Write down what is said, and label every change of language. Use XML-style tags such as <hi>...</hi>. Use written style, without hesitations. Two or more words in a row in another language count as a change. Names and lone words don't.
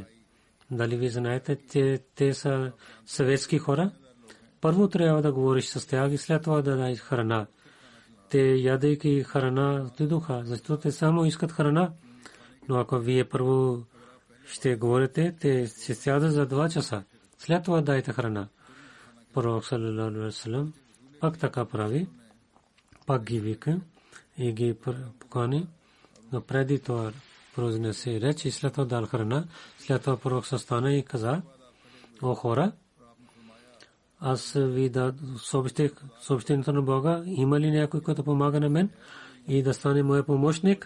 <bg>Дали ви знаете, че те са съветски хора? Първо трябва да говориш с тях и след това да дай храна. Те ядейки храна отидоха, защото те само искат храна. Но ако вие първо ще говорите, те ще сядат за 2 часа. След това дайте храна. Пророк</bg> <ar>صلى الله عليه وسلم</ar> <bg>пак така прави. Пак ги вика и ги покани. Но преди това произнесе реч и след това дал храна. След това пророк стана и каза, о хора, аз ви да съобщението на Бога, има ли някой, който помага на мен и да стане моя помощник?</bg>